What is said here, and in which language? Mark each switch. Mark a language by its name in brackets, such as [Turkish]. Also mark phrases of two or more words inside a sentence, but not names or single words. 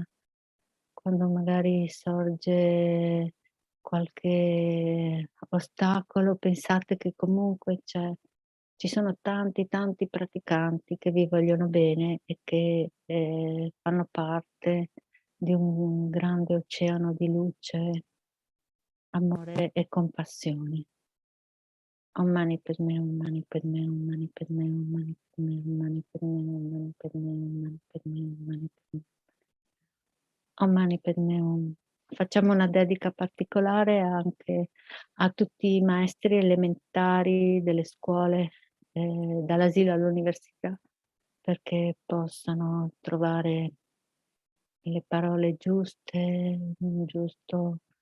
[Italian] Quando magari sorge qualche ostacolo, pensate che comunque ci sono tanti praticanti che vi vogliono bene e che fanno parte di un grande oceano di luce, amore e compassione. [Sanskrit] Om Mani Padme, Om Mani Padme, Om Mani Padme, Om Mani Padme, Om Mani Padme, Om Mani Padme, Om Mani Padme, Om Mani Padme. Om Mani Padme Om. [Italian] Facciamo una dedica particolare anche a tutti i maestri elementari delle scuole, dall'asilo all'università, perché possano trovare le parole giuste, un giusto